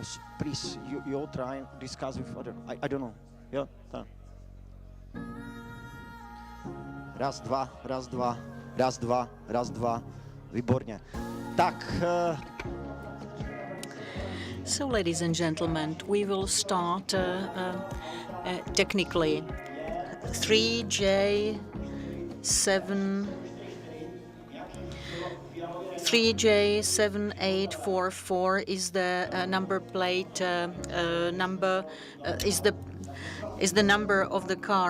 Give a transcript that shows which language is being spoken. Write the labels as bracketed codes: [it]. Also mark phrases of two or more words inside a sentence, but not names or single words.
[en] Please, you try and discuss with other. I don't know. [cs] Jo, tak. Raz, dva. Výborně. Tak. [en] So, ladies and gentlemen, we will start technically. 3J7844 is the number plate is the number of the car.